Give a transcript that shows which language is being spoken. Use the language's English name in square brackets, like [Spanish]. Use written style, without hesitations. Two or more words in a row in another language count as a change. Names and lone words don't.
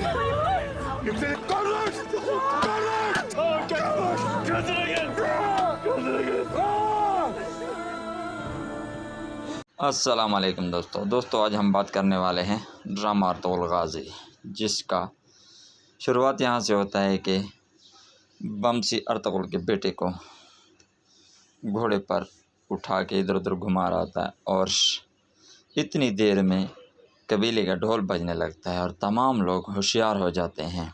[Turkish] Yüklenin! Konuş! Konuş! Konuş! Gözüne gel! Gözüne gel! [Arabic] السلام عليكم [Hindi] दोस्तों आज हम बात करने वाले हैं ड्रामा अर्तुगरुल गाज़ी, जिसका शुरुआत यहाँ से होता है कि बमसी अर्तुगरुल के बेटे को घोड़े पर उठा के इधर उधर घुमा रहा होता है और इतनी देर में कबीले का ढोल बजने लगता है और तमाम लोग होशियार हो जाते हैं।